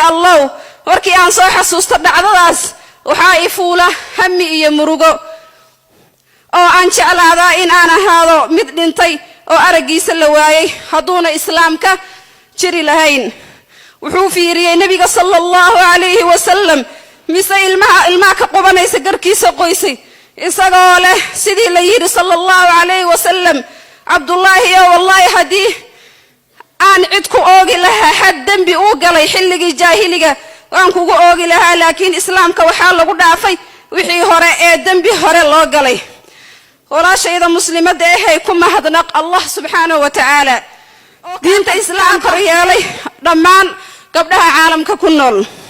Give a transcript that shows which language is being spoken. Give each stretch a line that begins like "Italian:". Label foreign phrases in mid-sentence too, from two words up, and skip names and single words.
Somali: Allah warkii aan soo xasuusto dhacdadaas waxa ay fuula hammi iyo murugo oo aan jeclaadaa in aan ahaado mid dhintay oo aragiisa la waayay haduuna islaamka jiri lahayn wuxuu fiiriyay nabiga
Arabic: صلى الله عليه وسلم
Somali: mise ilmaha ka qubanaysa garkiisa qoysay isagoo leh sidii la yiri
Arabic: صلى الله عليه وسلم
Somali: Abdullah
Arabic: يا والله
Somali: hadii aan cid ku oogi lahaa had dambi uu galay xilligii jaahiliga waan kugu oogi lahaa laakiin islaamka waxa lagu dhaafay wixii hore ee dambi hore loo galay walaashayda muslimada ah ku mahadnaq
Arabic: الله سبحانه وتعالى
Somali: diinta islaamka yeelay dhamaan gabdhaha caalamka ku nool